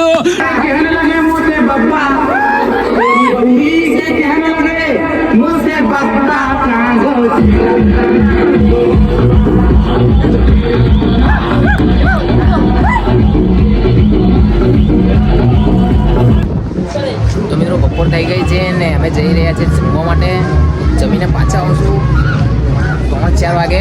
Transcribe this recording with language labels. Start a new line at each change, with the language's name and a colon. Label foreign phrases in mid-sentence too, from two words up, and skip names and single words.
Hindi: कहने लगे मुँह से बब्बा, कहने लगे मुँह से बब्बा।
Gujarati: તો મિત્રો બપોર થઈ ગઈ છે ને અમે જઈ રહ્યા છીએ જમવા માટે। જમીને પાછા આવશું 3-4 વાગે।